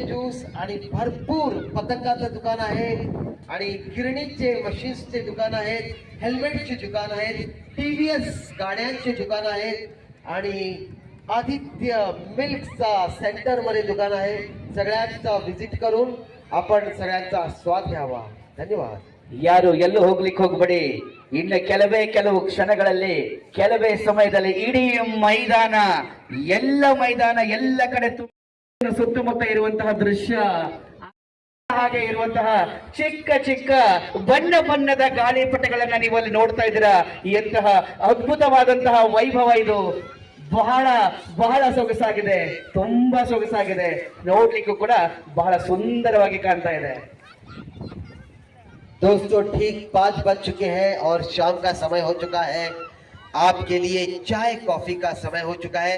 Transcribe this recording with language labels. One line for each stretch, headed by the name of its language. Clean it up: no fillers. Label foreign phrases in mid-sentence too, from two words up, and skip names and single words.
Marathi: ज्यूस आणि भरपूर पतंगाचं दुकान आहे आणि गिरणीचे मशीन्सचे दुकान आहेत हेल्मेटचे दुकान आहेत टीव्हीएस गाड्यांचे दुकान आहेत आणि आदित्य मिल्कचा सेंटर मध्ये दुकान आहे. सगळ्यांचा व्हिजिट करून आपण सगळ्यांचा स्वाद घ्यावा.
Kannada: ಧನ್ಯವಾದ. ಯಾರು ಎಲ್ಲೂ ಹೋಗ್ಲಿಕ್ಕೆ ಹೋಗ್ಬೇಡಿ. ಇನ್ನು ಕೆಲವು ಕ್ಷಣಗಳಲ್ಲಿ ಕೆಲವೇ ಸಮಯದಲ್ಲಿ ಇಡೀ ಮೈದಾನ ಎಲ್ಲ ಕಡೆ ಸುತ್ತಮುತ್ತ ಇರುವಂತಹ ದೃಶ್ಯ, ಹಾಗೆ ಇರುವಂತಹ ಚಿಕ್ಕ ಬಣ್ಣದ ಗಾಳಿಪಟಗಳನ್ನ ನೀವು ಅಲ್ಲಿ ನೋಡ್ತಾ ಇದ್ದೀರಾ. ಎಂತಹ ಅದ್ಭುತವಾದಂತಹ ವೈಭವ ಇದು. ಬಹಳ ಸೊಗಸಾಗಿದೆ, ತುಂಬಾ ಸೊಗಸಾಗಿದೆ. ನೋಡ್ಲಿಕ್ಕೂ ಕೂಡ ಬಹಳ ಸುಂದರವಾಗಿ ಕಾಣ್ತಾ ಇದೆ.
Hindi: दोस्तों ठीक 5 बज चुके हैं और शाम का समय हो चुका है. आपके लिए चाय कॉफी का समय हो चुका है.